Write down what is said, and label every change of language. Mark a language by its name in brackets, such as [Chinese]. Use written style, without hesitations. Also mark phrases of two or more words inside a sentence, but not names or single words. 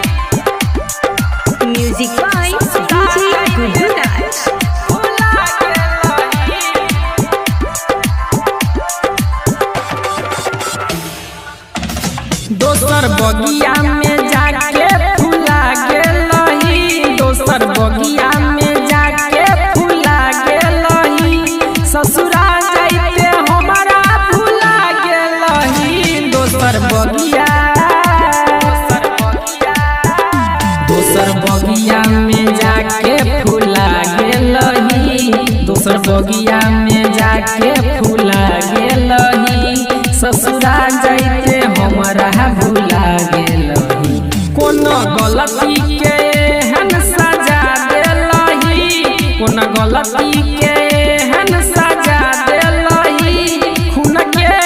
[English] Music by DJ Gudu Raj. [Maithili] झूला के लही दोसर बगिया में जाके फूला गेलही दोसर बगिया में जाके फूला गेलही ससुरा जाइते हमारा भूला गेलही दोसर बगिया में जाके फूला गेलही दोसर बगिया में जाके फूला गेलही ससुरा जाइते हमारा भूला गेलही कोनो गलती के हन सजा देलही कोनो गलती के हन सजा देलही खून के